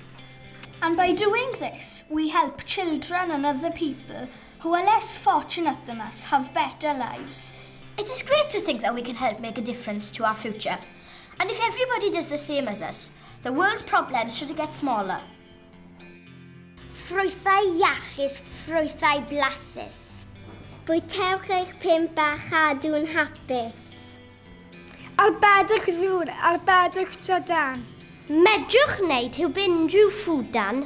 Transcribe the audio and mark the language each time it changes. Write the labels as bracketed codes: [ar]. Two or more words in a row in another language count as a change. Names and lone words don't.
[en] And by doing this, we help children and other people who are less fortunate than us have better lives. It is great to think that we can help make a difference to our future. And if everybody does the same as us, the world's problems should get smaller. [cy] Ffrwythau iachus, ffrwythau blasus. Bwytewch eich pump a chadw'n hapus. Arbedwch ddŵr, arbedwch trydan. Medrwch wneud hyw unrhyw ffwdan.